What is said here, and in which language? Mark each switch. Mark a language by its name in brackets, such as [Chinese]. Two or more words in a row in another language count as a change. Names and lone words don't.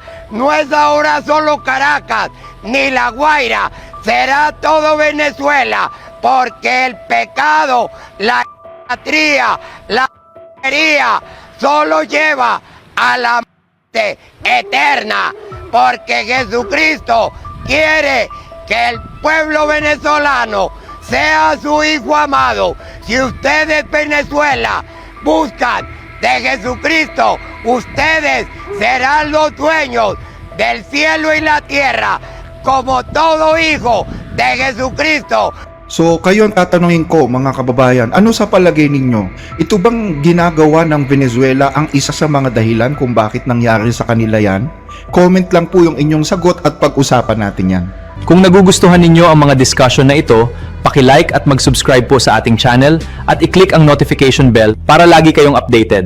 [Spanish] No es ahora solo Caracas ni La Guaira, será todo Venezuela, porque el pecado, la idolatría, la brujería solo lleva a la muerte eterna, porque Jesucristo quiere que el pueblo venezolano sea su hijo amado. Si ustedes Venezuela buscan de Jesucristo, ustedes serán los dueños del cielo y la tierra, como todo hijo de Jesucristo. [Filipino] So kayo ang tatanungin ko, mga kababayan, ano sa palagay ninyo? Ito bang ginagawa ng Venezuela ang isa sa mga dahilan kung bakit nangyari sa kanila yan? Comment lang po yung inyong sagot at pag-usapan natin yan. Kung nagugustuhan ninyo ang mga discussion na ito, paki-like at mag-subscribe po sa ating channel at i-click ang [English] notification bell [Filipino] para lagi kayong updated.